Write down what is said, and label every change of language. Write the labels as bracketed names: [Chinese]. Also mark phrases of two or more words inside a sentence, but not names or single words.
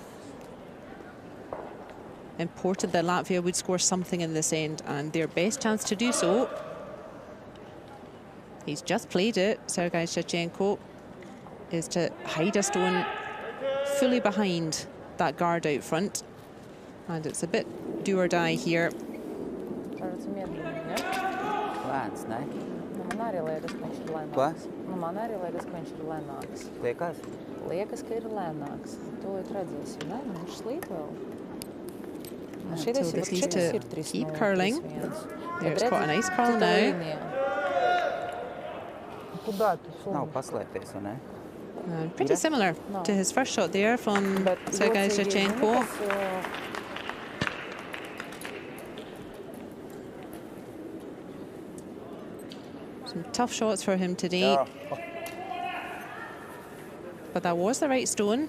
[English] Important that Latvia would score something in this end, and their best chance to do so. He's just played it, Sergei Shevchenko, is to hide a stone fully behind that guard out front. And it's a bit do or die here. [Latvian] Man arī liekas, ka viņš ir lēnāks. Ko? Man arī liekas, ka viņš ir lēnāks. Liekas? Liekas, ka ir lēnāks. Tūlīt redzēsim, ne? Viņš slīd vēl. [English] So this needs to keep curling. There's quite a nice curl now. [Latvian] Nav paslēpties, vai ne? [English] Pretty similar to his first shot there from Sergei Shevchenko. Some tough shots for him today. But that was the right stone.